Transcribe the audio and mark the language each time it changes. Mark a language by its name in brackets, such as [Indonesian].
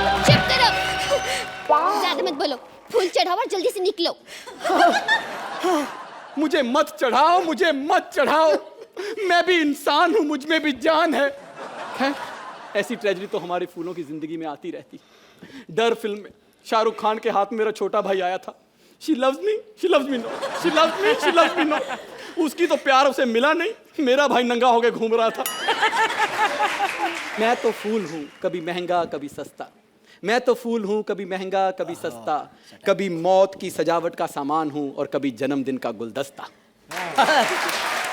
[Hindi] मत बोलो, फूल चढ़ाओ और जल्दी से निकलो। मुझे मत चढ़ाओ, मुझे मत चढ़ाओ, मैं भी इंसान हूं, मुझ में भी जान है। ऐसी ट्रेजेडी तो हमारे फूलों की जिंदगी में आती रहती। डर फिल्म में शाहरुख खान के हाथ में मेरा छोटा भाई आया था। [English] She loves me, she loves me, no. She loves me, she loves me, no. [Hindi] उसकी तो प्यार उसे मिला नहीं, मेरा भाई नंगा होके घूम रहा था। मैं तो फूल हूँ, कभी महंगा कभी सस्ता। मैं तो फूल हूँ, कभी महंगा कभी सस्ता, कभी मौत की सजावट का सामान हूँ और कभी जन्मदिन का गुलदस्ता।